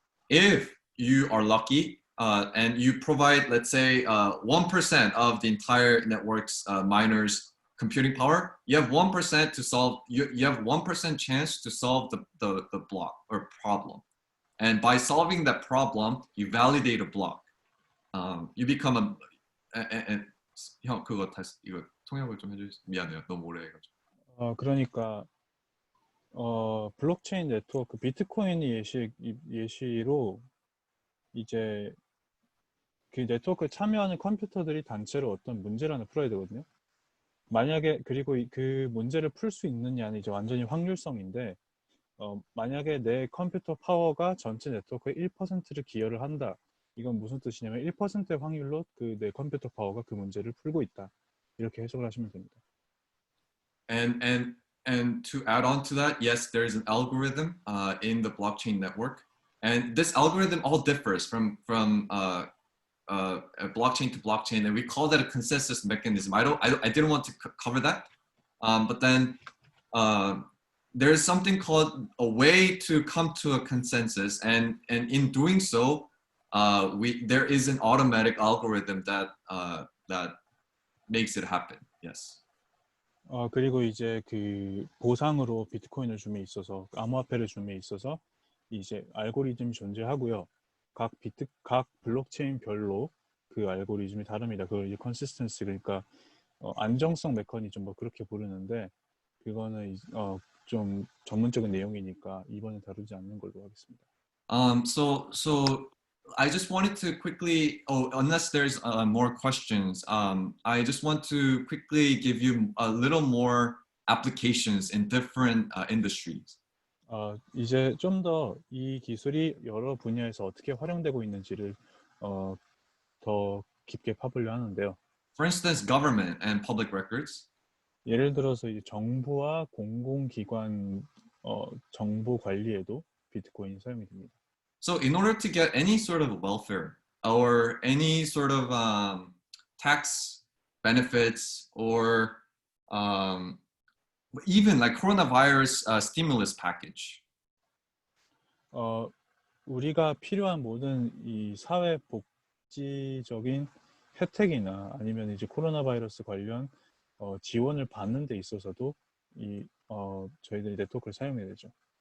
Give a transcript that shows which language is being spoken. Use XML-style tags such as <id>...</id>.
<en>If you are lucky, and you provide, let's say, 1% of the entire network's miners' computing power, you have 1% to solve. You have 1% chance to solve the block or problem, and by solving that problem, you validate a block. You become</en> <ko>형 그거 다시 이거 통역을 좀 해주세요. 미안해요, 너무 오래 해가지고. 그러니까 블록체인 네트워크 비트코인이 예시로 이제 그 네트워크에 참여하는 컴퓨터들이 단체로 어떤 문제를 하나 풀어야 되거든요. 만약에 그리고 그 문제를 풀 수 있느냐는 이제 완전히 확률성인데 만약에 내 컴퓨터 파워가 전체 네트워크의 1%를 기여를 한다. 이건 무슨 뜻이냐면 1%의 확률로 그 내 컴퓨터 파워가 그 문제를 풀고 있다. 이렇게 해석을 하시면 됩니다.</ko> <en>And to add on to that, yes, there is an algorithm in the blockchain network, and this algorithm all differs from blockchain to blockchain, and we call that a consensus mechanism. I didn't want to cover that, but then there is something called a way to come to a consensus, and in doing so, there is an automatic algorithm that makes it happen. Yes.</en> <ko>그리고 이제 그 보상으로 비트코인을 줌에 있어서 암호화폐를 줌에 있어서 이제 알고리즘이 존재하고요. 각 블록체인별로 그 알고리즘이 다릅니다. 그걸 이제 컨시스턴시 그러니까 안정성 메커니즘 뭐 그렇게 부르는데 그거는 좀 전문적인 내용이니까 이번에 다루지 않는 걸로 하겠습니다.</ko> <en>So I just wanted to quickly, unless there's more questions, I just want to quickly give you a little more applications in different industries.</en> <ko>이제 좀 더 이 기술이 여러 분야에서 어떻게 활용되고 있는지를 더 깊게 파보려 하는데요.</ko> <en>For instance, government and public records.</en> <ko>예를 들어서 이제 정부와 공공기관 정보 관리에도 비트코인이 사용이 됩니다.</ko> <en>So in order to get any sort of welfare or any sort of tax benefits or even like coronavirus stimulus package.</en> <ko>우리가 필요한 모든 이 사회 복지적인 혜택이나 아니면 이제 코로나 바이러스 관련 지원을 받는 데 있어서도 이 저희들이 네트워크를 사용해야 되죠.</ko>